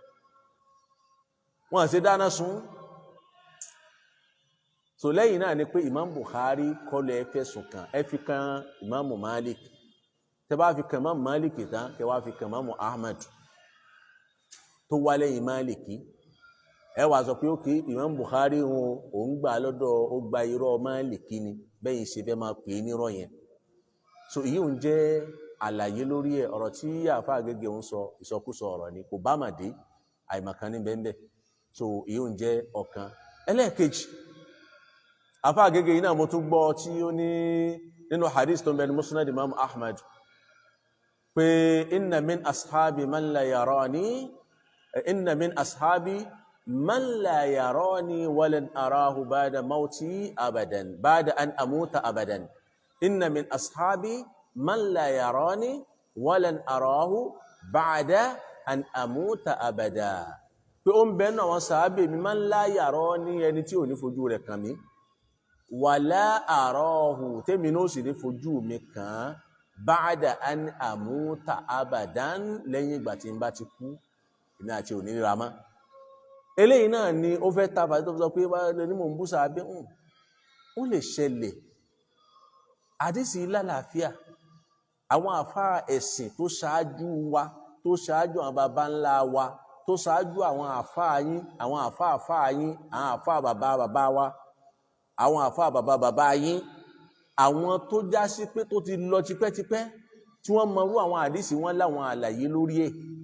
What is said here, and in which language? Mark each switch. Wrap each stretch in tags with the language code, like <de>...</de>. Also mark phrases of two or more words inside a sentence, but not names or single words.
<yo>wọ́n ṣe dáná sun so lẹ́yìn náà ni pé Imam Bukhari kọ́lẹ̀ ẹ fẹ̀sùn kàn ẹ fi kan Imam Malik tẹ bá fi kan Imam Malik tán kẹ wá fi kan Imam Ahmad tó wá lẹ́yìn Maliki ẹ wá sọ pé ókè Imam Bukhari òun gbà lọ́dọ̀ ó gba irọ́ Maliki ni bẹ́yìn ṣe fẹ́ máa pè é nírọ́ yẹn so èyí ń jẹ́ àlàyé lórí ẹ̀ ọ̀rọ̀ tí àfáà Gègé ń sọ ìsọkúsọ ọ̀rọ̀ ni kò bá màdé àìmọ̀kan ní bẹ́ẹ̀ so èyí ń jẹ́ ọ̀kan ẹlẹ́ẹ̀kejì àfáà Gègé yìí náà mo tún gbọ́ tí ó ní nínú hadith tó ń bẹ ní Musnad Imam Ahmad pé</yo> <ar>إن من أصحابي من لا يراني إن من أصحابي من لا يراني ولن أراه بعد موتي أبدا بعد أن أموت أبدا إن من أصحابي من لا يراني ولن أراه بعد أن أموت أبدا</ar> <yo>pé ó ń bẹ náà wọn sàábé mi</yo> <ar>من لا يراني</ar> <yo>ẹni tí ò ní fojú rẹ̀ kàn mí</yo> <ar>ولا أراه</ar> <yo>tèmi náà sì ní fojú mi kàn</yo> <ar>بعد أن أموت أبدا</ar> <yo>lẹ́yìn ìgbà tí n bá ti kú èmi àti òní ríra mọ́ eléyìí náà ni ó fẹ́ tàbí tó sọ pé wáyé ní mò ń bú sàábé ó lè ṣẹlẹ̀ àdísì lálàáfíà àwọn àfáà ẹ̀sìn tó ṣáájú wa tó ṣáájú àwọn baba ńlá wa tó ṣáájú àwọn àfáà yín àwọn àfáà yín àwọn àfáà bàbá wa àwọn àfáà bàbá yín àwọn tó já sí pé tó ti lọ tipẹ́tipẹ́ tí wọ́n mọrú àwọn àdísì wọn láwọn àlàyé lórí ẹ̀</yo>